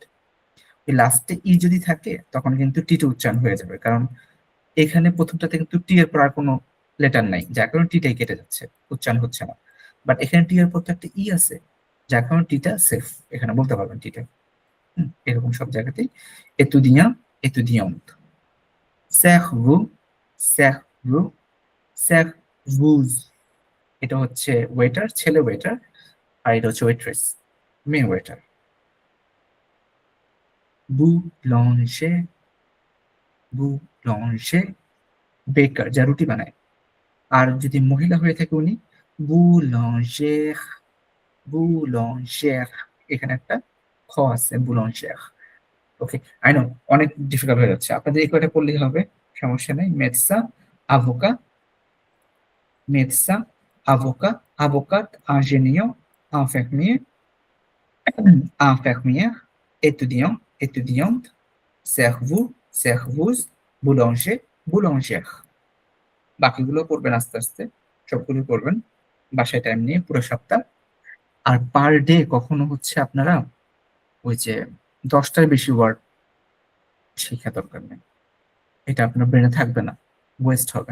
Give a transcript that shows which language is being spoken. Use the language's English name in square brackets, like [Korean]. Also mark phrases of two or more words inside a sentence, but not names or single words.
[Bangla] এই লাস্টে ই যদি থাকে তখন কিন্তু টিতে উচ্চারণ হয়ে যাবে, কারণ এখানে প্রথমটাতে কিন্তু টি এর পর আর কোনো লেটার নাই, যার কারণে টিটাই কেটে যাচ্ছে, উচ্চারণ হচ্ছে না। বাট এখানে টি এর পর তো একটা ই আছে, যার কারণে টিটা সেফ, এখানে বলতে পারবেন টিটা। এরকম সব জায়গাতেই এতুদিয়াঁ, এতুদিয়ান্ত। [French] cerveau, cerveau, cerveuse, [Bangla] এটা হচ্ছে ওয়েটার, ছেলে ওয়েটার, আর এটা হচ্ছে ওয়েট্রেস, মেয়ে ওয়েটার। [French] boulanger, boulanger, [Bangla] বেকার, যা রুটি বানায়। আর যদি মহিলা হয়ে থাকে উনি [French] boulangère, boulangère, [Bangla] এখানে একটা খ আছে, boulangère। ওকে, [English] I know [Bangla] অনেক ডিফিকাল্ট হয়ে যাচ্ছে, আপনাদের এই কয়টা পড়লেই হবে, সমস্যা নেই। [French] médecin, avocat, médecin, avocat, avocate, ingénieur, infirmier, infirmière, étudiant, étudiante, cerveau, serveuse, boulanger, boulangère। [Bangla] বাকিগুলো করবেন আস্তে আস্তে, সবগুলো করবেন বাসায় টাইম নিয়ে পুরো সপ্তাহ। আর পার ডে কখনো হচ্ছে আপনারা ওই যে 10টার বেশি ওয়ার্ড শেখা দরকার নেই, এটা আপনার ব্রেনে থাকবে না, ওয়েস্ট হবে।